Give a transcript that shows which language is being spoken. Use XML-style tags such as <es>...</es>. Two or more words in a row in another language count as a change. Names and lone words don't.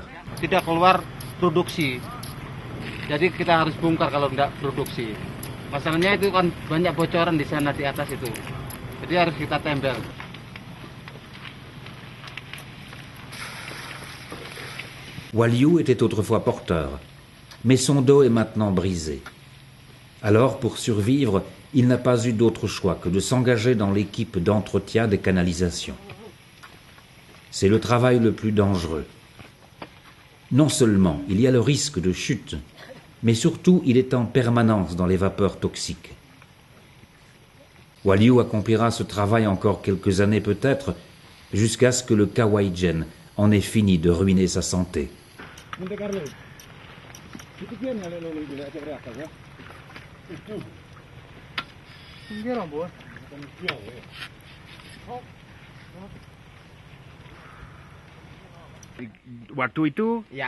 <id>Tidak keluar produksi. Jadi kita harus bongkar kalau tidak produksi. Masalahnya itu kan banyak bocoran di sana di atas itu. Jadi harus kita tempel.</id> <fr>Waliou était autrefois porteur, mais son dos est maintenant brisé. Alors, pour survivre, il n'a pas eu d'autre choix que de s'engager dans l'équipe d'entretien des canalisations. C'est le travail le plus dangereux. Non seulement il y a le risque de chute, mais surtout il est en permanence dans les vapeurs toxiques. Waliou accomplira ce travail encore quelques années peut-être, jusqu'à ce que le Kawaijen en ait fini de ruiner sa santé.</fr> <id>Waktu itu, Ya,</id>